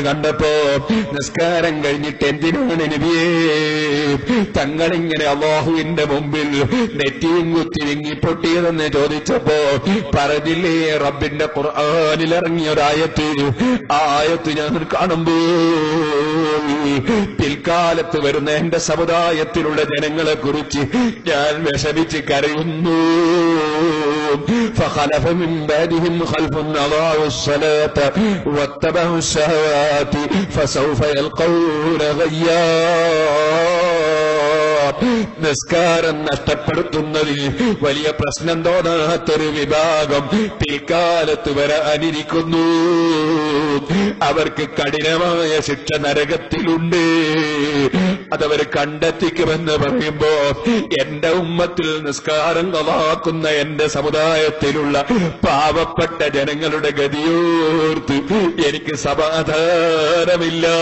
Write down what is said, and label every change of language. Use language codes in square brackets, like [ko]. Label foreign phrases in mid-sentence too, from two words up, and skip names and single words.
[ml] കണ്ടപ്പോ, നിസ്കാരം കഴിഞ്ഞിട്ട് എന്തിനാണ് നബിയേ തങ്ങളിങ്ങനെ അല്ലാഹുവിന്റെ മുമ്പിൽ നെറ്റിയും കുത്തി വിങ്ങിപ്പൊട്ടിയതെന്ന് ചോദിച്ചപ്പോ പറഞ്ഞില്ലേ, റബ്ബിന്റെ ഖുർആനിൽ ഇറങ്ങിയ ഒരായത്ത്, ആ ആയത്ത് ഞാൻ കാണുമ്പോൾ പിൽക്കാലത്ത് വരുന്ന എന്റെ സമുദായത്തിലുള്ള ജനങ്ങളെ കുറിച്ച് ഞാൻ വിഷമിച്ച് കരയുന്നു. [ar] فخلف من بعدهم خلف أضاعوا الصلاة واتبعوا الشهوات فسوف يلقون غيا. [ml] നിസ്കാരം നഷ്ടപ്പെടുത്തുന്നതിൽ വലിയ പ്രശ്നം തോന്നാത്തൊരു വിഭാഗം പിൽക്കാലത്ത് വരാനിരിക്കുന്നു. അവർക്ക് കഠിനമായ ശിക്ഷ നരകത്തിലുണ്ട്. അതവർ കണ്ടെത്തിക്കുമെന്ന് പറയുമ്പോ, എന്റെ ഉമ്മത്തിൽ നിസ്കാരം കളാക്കുന്ന എന്റെ സമുദായത്തിലുള്ള പാവപ്പെട്ട ജനങ്ങളുടെ ഗതിയോർത്ത് എനിക്ക് സമാധാനമില്ല.